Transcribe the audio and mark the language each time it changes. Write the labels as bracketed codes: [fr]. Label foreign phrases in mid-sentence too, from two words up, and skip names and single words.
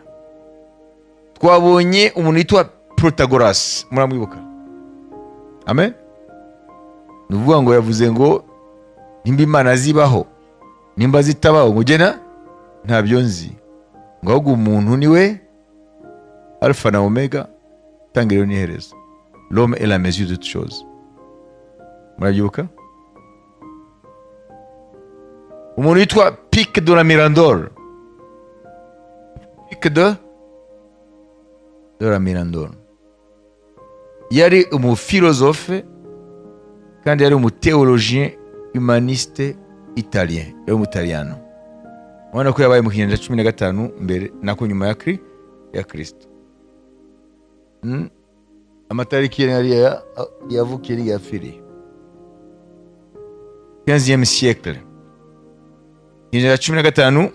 [rw] Twabonye umuntu yitwa Protagoras, muramwibuka? Amen. Nuvuga ngo yavuze ngo nimba Imana zibaho, nimba zitabaho ngugena ntabyo nzi, ngo ahubwo umuntu niwe alpha na omega, tangiriro n'iherezo. [fr] L'homme est la mesure de toutes choses. [rw] Murabyibuka? Umuntu yitwa Pic de la Mirandola pic de la Mirandono. Yari umufilozofe kandi yari umutheologien [fr] humaniste italien, [rw] yari umutaliyano. Ubona ko yabaye mu kinyejana cya 15 mbere nako nyuma ya Kristo. Amatariki yari yavukiye ni yapfiriye 15e siècle, kinyejana cya 15.